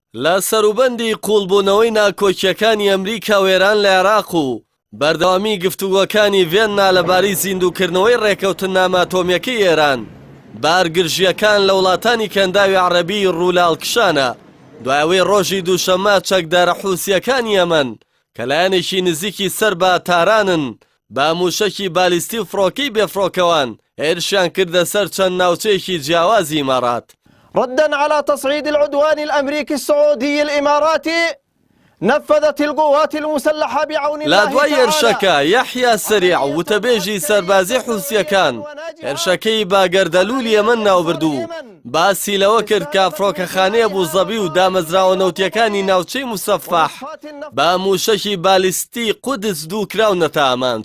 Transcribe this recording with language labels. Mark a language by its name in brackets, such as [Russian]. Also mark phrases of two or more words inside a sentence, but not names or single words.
[Central Kurdish] لە سەروبەندی قوڵبوونەوەی ناکۆکیەکانی ئەمریکا و ئێران لە عێراق و بەردەوامی گفتوگۆکانی ڤێننا لەبارەی زیندووکردنەوەی ڕێکەوتنامە ئەتۆمیەکەی ئێران بارگرژیەکان لە وڵاتانی کەنداوی عەرەبی ڕوولالکشانە دوایەوەی ڕۆژی دووشەممە چەکدارە حووسیەکانی ئەمەن کە لایەنێکی نزیکی سەر بە تارانن با موشەکی بالیستی و فڕۆکەی بێفڕۆکەوان هێرشیان کردە سەر چەند ناوچەیەکی جیاوازی ئیمارات. [Arabic] ردا على تصعيد العدوان الأمريكي السعودي الإماراتي نفذت القوات المسلحة بعون الله تعالى. لا [Central Kurdish] دوای هێرشەکە یەحیا سەریع وتەبێژی سەربازی حووسیەکان هێرشەکەی باگەردەلوولی ئەمەن ناوبردوو باسی لەوە کرد کە فڕۆکەخانەیە بووزەبی و دامەزراوە نەوتیەکانی ناوچەی موسەفاح با موشەکی بالیستی قودس دووکراونەتە ئامانج.